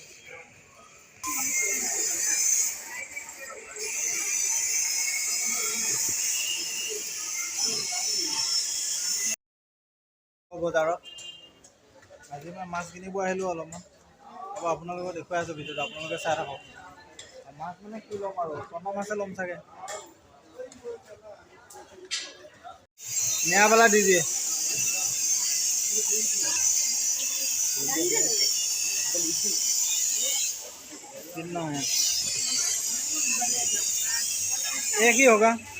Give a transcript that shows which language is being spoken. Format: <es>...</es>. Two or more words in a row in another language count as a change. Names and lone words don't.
<as>বজাৰত আজি মই মাছ কিনিব আহিলোঁ অলপমান। अब আপোনালোকক দেখুৱাই আছোঁ ভিডিঅ'টো, আপোনালোকে চাই থাকক। মাছ মানে কি ল'ম আৰু, চন্দা মাছে ল'ম চাগে।</as> <hi>नया वाला दीजिए। कितना है? एक ही होगा।</hi>